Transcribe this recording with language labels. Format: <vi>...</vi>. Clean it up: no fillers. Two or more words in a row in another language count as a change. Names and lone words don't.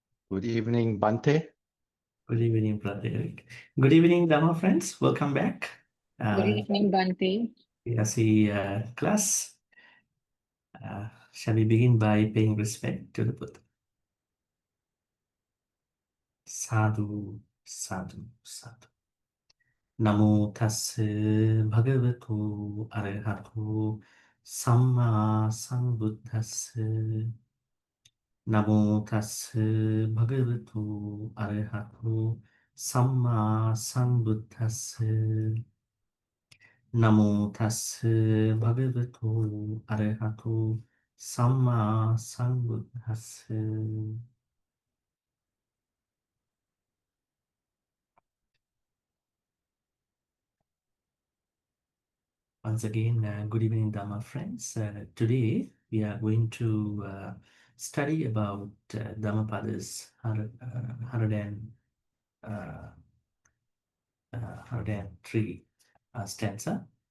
<en>Good evening, Bhante. Good evening, Brother Eric. Good evening, Dhamma friends. Welcome back. Good evening, Bhante. As we class, shall we begin by paying respect to the Buddha?</en> <pi>Sadhu, sadhu, sadhu. Namo tassa bhagavato arahato samma sambuddhassa. Namo tassa bhagavato arahato samma sambuddhassa. Namo tassa bhagavato arahato samma sambuddhassa.</pi> <en>Once again, good evening, Dhamma friends. Today, we are going to study about Dhammapada's 103 stanza.</en>